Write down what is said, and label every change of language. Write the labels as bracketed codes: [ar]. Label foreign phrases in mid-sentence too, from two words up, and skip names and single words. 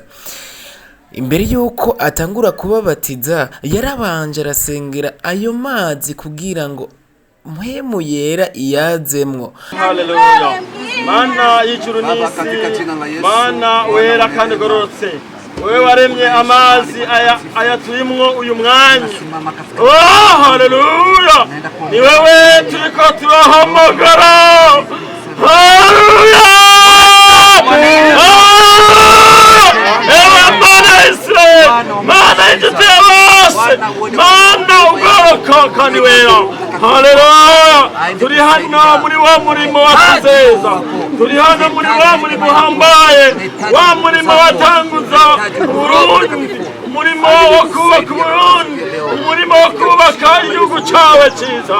[rn] Imbere yuko atangura kubabatiza, yarabanje arasengera ayo mazi kugira ngo mpwemu yera iyazemwo. Haleluya. Mana y'ijuru n'isi, Mana wera kandi gororotse, wewe waremye amazi aya turimwo uyu mwanya. Oh, haleluya. Ni wewe turiko turahamagara. Haleluya. Mana inshuti ya bose, Mana ugoroka kandi wera. Haleluya. Turi hano muri wa murimo watuzeza, turi hano muri wa murimo uhambaye, wa murimo watanguza Burundi, umurimo wo kubaka Burundi, umurimo wo kubaka igihugu cawe ciza.